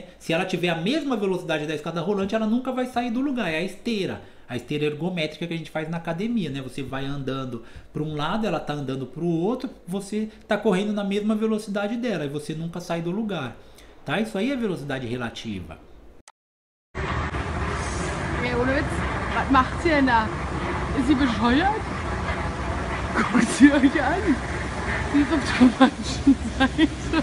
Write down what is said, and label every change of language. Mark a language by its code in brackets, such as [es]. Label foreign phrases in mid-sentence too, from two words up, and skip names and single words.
[pt] Se ela tiver a mesma velocidade da escada rolante, ela nunca vai sair do lugar, é a esteira ergométrica que a gente faz na academia, né? Você vai andando para um lado, ela tá andando para o outro, você tá correndo na mesma velocidade dela e você nunca sai do lugar, tá? Isso aí é velocidade relativa. [de] Ey, ohne Witz, was macht sie denn da? Ist sie bescheuert? Guckt sie euch an. Sie ist auf der falschen Seite.